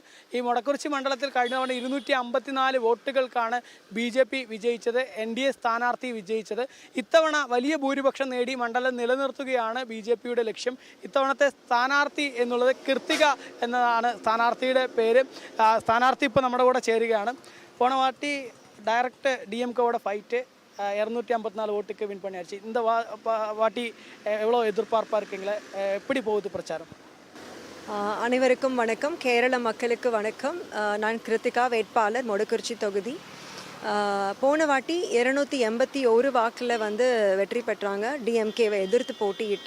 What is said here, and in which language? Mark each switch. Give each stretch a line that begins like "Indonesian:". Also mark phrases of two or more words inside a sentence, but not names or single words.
Malayalam: ഈ മൊടക്കുറിച്ചി മണ്ഡലത്തിൽ കഴിഞ്ഞ തവണ 254 വോട്ടുകൾക്കാണ് ബി.ജെ.പി വിജയിച്ചത്, എൻ.ഡി.എ സ്ഥാനാർത്ഥി വിജയിച്ചത്. ഇത്തവണ വലിയ ഭൂരിപക്ഷം നേടി മണ്ഡലം നിലനിർത്തുകയാണ് ബി.ജെ.പിയുടെ ലക്ഷ്യം. ഇത്തവണത്തെ സ്ഥാനാർത്ഥി എന്നുള്ളത് കീർത്തിക എന്നതാണ് സ്ഥാനാർത്ഥിയുടെ പേര്. സ്ഥാനാർത്ഥി ഇപ്പോൾ നമ്മുടെ കൂടെ ചേരുകയാണ്.
Tamil: போனவாட்டி டைரக்ட் டிஎம்கேவோட ஃபைட்டு 254 ஓட்டுக்கு வின் பண்ணியாச்சு. இந்த வாட்டி எவ்வளோ எதிர்பார்ப்பாக இருக்கீங்களே, எப்படி போகுது பிரச்சாரம்? அனைவருக்கும் வணக்கம். கேரள மக்களுக்கு வணக்கம். நான் கிருத்திகா, வேட்பாளர் மொடக்குறிச்சி தொகுதி. போன வாட்டி 281 வாக்கில் வெற்றி பெற்றாங்க டிஎம்கேவை எதிர்த்து போட்டியிட்டு.